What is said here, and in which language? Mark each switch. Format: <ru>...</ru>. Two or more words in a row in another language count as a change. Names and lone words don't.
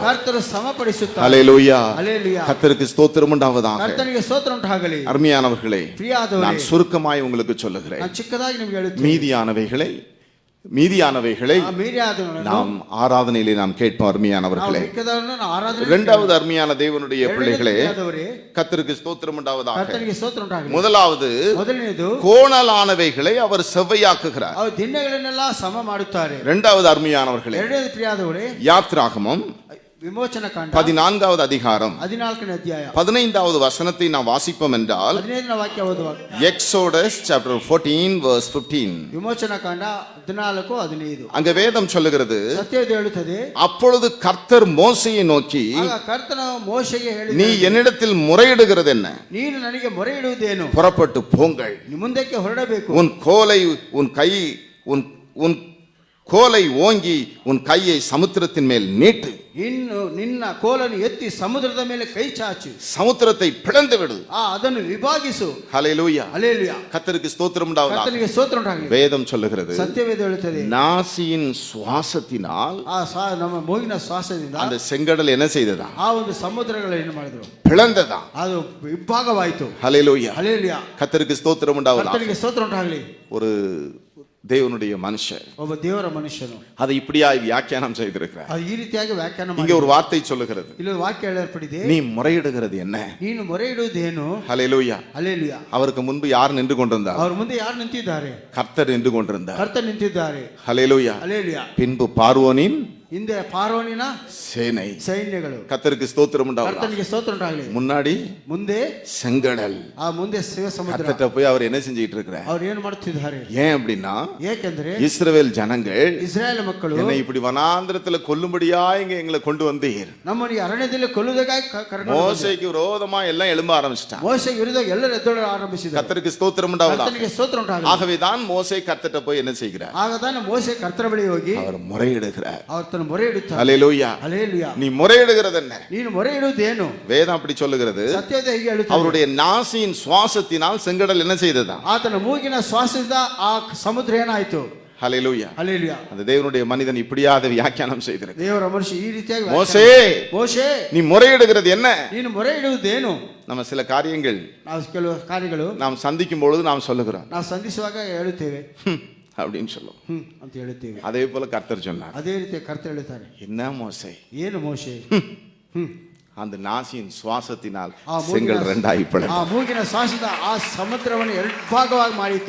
<kn>ಕರ್ತನು ಸಮಪಡಿಸುತ್ತಾನೆ.</kn> <ta>ஹல்லேலூயா. ஹல்லேலூயா. கர்த்தருக்கு ஸ்தோத்திரம் உண்டாவதாக.</ta> <kn>ಕರ್ತನಿಗೆ ಸ್ತೋತ್ರ ಉಂಟಾಗಲಿ.</kn> <ta>அருமையானவர்களே,</ta> <kn>ಪ್ರಿಯಾದವರೇ,</kn> <ta>நான் சுருக்கமாய் உங்களுக்கு சொல்லுகிறேன்.</ta> <kn>ನಾನು ಚಿಕ್ಕದಾಗಿ ನಿಮಗೆ ಹೇಳುತ್ತೇನೆ.</kn> <ta>மீதியானவைகளை</ta> <kn>ಆ ಮೀರಿಯಾದವುಗಳನ್ನು</kn> <ta>நாம் ஆராதனையிலே நாம் கேட்போம். அருமையானவர்களே,</ta> <kn>ನಾವು ಮಿಕ್ಕದವರನ್ನು ನಾವು ಆರಾಧನೆ</kn> <ta>இரண்டாவது அருமையான தேவனுடைய பிள்ளைகளே,</ta> <kn>ಪ್ರಿಯಾದವರೇ,</kn> <ta>கர்த்தருக்கு ஸ்தோத்திரம் உண்டாவதாக.</ta> <kn>ಕರ್ತನಿಗೆ ಸ್ತೋತ್ರ ಉಂಟಾಗಲಿ.</kn> <ta>முதலாவது,</ta> <kn>ಮೊದಲನೇದು</kn> <ta>கோணலானவைகளை அவர் செவ்வையாக்குகிறார்.</ta> <kn>ಅವರು ದಿನಗಳನ್ನೆಲ್ಲ ಸಮ ಮಾಡುತ್ತಾರೆ.</kn> <ta>இரண்டாவது அருமையானவர்களே,</ta> <kn>ಎರಡನೇದು ಪ್ರಿಯಾದವರೇ,</kn> <ta>யாத்ராகமம்</ta> <kn>ವಿಮೋಚನ ಕಾಂಡ</kn> <ta>14வது அதிகாரம்</ta> <kn>14ನೇ ಅಧ್ಯಾಯ</kn> <ta>15வது வசனத்தை நாம் வாசிப்போம் என்றால்,</ta> <kn>15ನೇ ವಾಕ್ಯ ಓದುವಾಗ</kn> <en>எக்ஸோடஸ் chapter 14 verse 15,</en> <kn>ವಿಮೋಚನ ಕಾಂಡ 14:15</kn> <ta>அங்க வேதம் சொல்லுகிறது,</ta> <kn>ಸತ್ಯವೇದ ಹೇಳುತ್ತದೆ,</kn> <ta>அப்பொழுது கர்த்தர் மோசேயை நோக்கி,</ta> <kn>ಆಗ ಕರ್ತನ ಮೋಶೆಗೆ</kn> <ta>நீ</ta> <kn>ಹೇಳಿದನು,</kn> <ta>என்னிடத்தில் முறையிடுகிறது என்ன?</ta> <kn>ನೀನು ನನಗೆ ಮೊರೆ ಇಡುವುದೇನು?</kn> <ta>புறப்பட்டு போங்கள்,</ta> <kn>ಮುಂದಕ್ಕೆ ಹೊರಡಬೇಕು.</kn> <ta>உன் கோலை உன் கோலை ஓங்கி உன் கையை சமுத்திரத்தின் மேல் நீட்டு,</ta> <kn>ಇನ್ನು ನಿನ್ನ ಕೋಲನ್ನು ಎತ್ತಿ ಸಮುದ್ರದ ಮೇಲೆ ಕೈ ಚಾಚು,</kn> <ta>சமுத்திரத்தை பிளந்து விடு.</ta> <kn>ಅದನ್ನು ವಿಭಾಗಿಸು.</kn> <ta>ஹல்லேலூயா.</ta> <kn>ಹಲ್ಲೇಲೂಯಾ.</kn> <ta>கர்த்தருக்கு ஸ்தோத்திரம் உண்டாவதாக.</ta> <kn>ಕರ್ತನಿಗೆ ಸ್ತೋತ್ರ ಉಂಟಾಗಲಿ.</kn> <ta>வேதம் சொல்லுகிறது,</ta> <kn>ಸತ್ಯವೇದ ಹೇಳುತ್ತದೆ,</kn> <ta>நாசியின் சுவாசத்தினால்</ta> <kn>ನಮ್ಮ ಮೂಗಿನ ಶ್ವಾಸದಿಂದ</kn> <ta>அந்த செங்கடல் என்ன செய்ததா?</ta> <kn>ಆ ಒಂದು ಸಮುದ್ರಗಳು ಏನು ಮಾಡಿದ್ರು?</kn> <ta>பிளந்ததா.</ta> <kn>ಅದು ವಿಭಾಗವಾಯಿತು.</kn> <ta>ஹல்லேலூயா.</ta> <kn>ಹಲ್ಲೇಲೂಯಾ.</kn> <ta>கர்த்தருக்கு ஸ்தோத்திரம் உண்டாவதாக.</ta> <kn>ಕರ್ತನಿಗೆ ಸ್ತೋತ್ರ ಉಂಟಾಗಲಿ.</kn> <ta>ஒரு தேவனுடைய மனுஷர்</ta> <kn>ಒಬ್ಬ ದೇವರ ಮನುಷ್ಯನು</kn> <ta>அதை இப்படியாய் வியாக்கியானம் செய்திருக்கிறார்.</ta> <kn>ಅದು ಈ ರೀತಿಯಾಗಿ ವ್ಯಾಖ್ಯಾನ</kn> <ta>இங்க ஒரு வார்த்தை சொல்லுகிறது,</ta> <kn>ಇಲ್ಲಿ ವಾಕ್ಯ ಹೇಳಲ್ಪಟ್ಟಿದೆ,</kn> <ta>நீ முறையிடுகிறது என்ன?</ta> <kn>ನೀನು ಮೊರೆ ಇಡುವುದೇನು?</kn> <ta>ஹல்லேலூயா.</ta> <kn>ಹಲ್ಲೇಲೂಯಾ.</kn> <ta>அவருக்கு முன்பு யார் நின்று கொண்டிருந்தார்?</ta> <kn>ಅವ್ರ ಮುಂದೆ ಯಾರು ನಿಂತಿದ್ದಾರೆ?</kn> <ta>கர்த்தர் நின்று கொண்டிருந்தார்.</ta> <kn>ಕರ್ತನು ನಿಂತಿದ್ದಾರೆ.</kn> <ta>ஹல்லேலூயா.</ta> <kn>ಹಲ್ಲೇಲೂಯಾ.</kn> <ta>பின்பு பார்வோனின்</ta> <kn>ಹಿಂದೆ ಫಾರೋನಿನ</kn> <ta>சேனை.</ta> <kn>ಸೈನ್ಯಗಳು.</kn> <ta>கர்த்தருக்கு ஸ்தோத்திரம் உண்டாவதாக.</ta> <kn>ಕರ್ತನಿಗೆ ಸ್ತೋತ್ರ ಉಂಟಾಗಲಿ.</kn> <ta>முன்னாடி</ta> <kn>ಮುಂದೆ</kn> <ta>செங்கடல்.</ta> <kn>ಆ ಮುಂದೆ ಶಿವ ಸಮುದ್ರ.</kn> <ta>கர்த்தர்ட்ட போய் அவர் என்ன செஞ்சிட்டு இருக்கிறார்?</ta> <kn>ಅವ್ರು ಏನು ಮಾಡುತ್ತಿದ್ದಾರೆ?</kn> <ta>ஏன் அப்படின்னா,</ta> <kn>ಏಕೆಂದ್ರೆ</kn> <ta>இஸ்ரவேல் ஜனங்கள்,</ta> <kn>ಇಸ್ರಾಯೇಲ್ ಮಕ್ಕಳು</kn> <ta>என்னை இப்படி வனாந்திரத்துல கொல்லும்படியா இங்க எங்களை கொண்டு வந்தீர்.</ta> <kn>ನಮ್ಮನ್ನು ಅರಣ್ಯದಲ್ಲಿ ಕೊಲ್ಲುವುದಕ್ಕಾಗಿ ಕರೆದು</kn> <ta>மோசேக்கு விரோதமா எல்லாம் எழும்ப ஆரம்பிச்சிட்டான்.</ta> <kn>ಮೋಶೆಗೆ ವಿರುದ್ಧವಾಗಿ ಎಲ್ಲರೂ ಎದ್ದೇಳಲು ಆರಂಭಿಸಿದರು.</kn> <ta>கர்த்தருக்கு ஸ்தோத்திரம் உண்டாவதாக.</ta> <kn>ಕರ್ತನಿಗೆ ಸ್ತೋತ್ರ ಉಂಟಾಗಲಿ.</kn> <ta>ஆகவேதான் மோசே கர்த்தர்ட்ட போய் என்ன செய்கிறார்?</ta> <kn>ಆಗ ತಾನೇ ಮೋಶೆ ಕರ್ತರ ಬಳಿ ಹೋಗಿ</kn> <ta>அவர் முறையிடுகிறார்.</ta> <kn>அவர் ತನ್ನ ಮೊರೆ ಇಡುತ್ತಾರೆ.</kn> <ta>ஹல்லேலூயா.</ta> <kn>ಹಲ್ಲೇಲೂಯಾ.</kn> <ta>நீ முறையிடுகிறது என்ன?</ta> <kn>ನೀನು ಮೊರೆ ಇಡುವುದೇನು?</kn> <ta>வேதம் அப்படி சொல்லுகிறது,</ta> <kn>ಸತ್ಯವೇದ ಹೀಗೆ ಹೇಳುತ್ತದೆ,</kn> <ta>அவருடைய நாசியின் சுவாசத்தினால் செங்கடல் என்ன செய்ததா?</ta> <kn>ಆತನ ಮೂಗಿನ ಶ್ವಾಸದಿಂದ ಆ ಸಮುದ್ರ ಏನಾಯಿತು?</kn> <ta>ஹல்லேலூயா.</ta> <kn>ಹಲ್ಲೇಲೂಯಾ.</kn> <ta>அந்த தேவனுடைய மனிதன் இப்படியா அதை வியாக்கியானம் செய்திருக்கிறார்.</ta> <kn>ದೇವರ ಮನುಷ್ಯ ಈ ರೀತಿಯಾಗಿ</kn> <ta>மோசே,</ta> <kn>ಮೋಶೆ,</kn> <ta>நீ முறையிடுகிறது என்ன?</ta> <kn>ನೀನು ಮೊರೆ ಇಡುವುದೇನು?</kn> <ta>நம்ம சில காரியங்கள்</ta> <kn>ನಾವು ಕೆಲವು ಕಾರ್ಯಗಳು</kn> <ta>நாம் சந்திக்கும் பொழுது நாம் சொல்லுகிறோம்,</ta> <kn>ನಾವು ಸಂಧಿಸುವಾಗ ಹೇಳುತ್ತೇವೆ,</kn> <ta>அப்படின்னு சொல்லுவோம்.</ta> <kn>ಅಂತ ಹೇಳುತ್ತೇವೆ.</kn> <ta>அதே போல கர்த்தர் சொன்னார்,</ta> <kn>ಅದೇ ರೀತಿ ಕರ್ತ ಹೇಳ್ತಾರೆ,</kn> <ta>என்ன மோசே,</ta> <kn>ಏನು ಮೋಶೆ?</kn> <ta>அந்த நாசியின் சுவாசத்தினால்</ta> <kn>ಆ</kn> <ta>செங்கல் ரெண்டாய்</ta> <kn>ಆ</kn> <ta>பிளந்தது.</ta> <kn>ಮೂಗಿನ ಶ್ವಾಸದ ಆ ಸಮುದ್ರವನ್ನು ಎರಡು ಭಾಗವಾಗಿ ಮಾಡಿತು.</kn>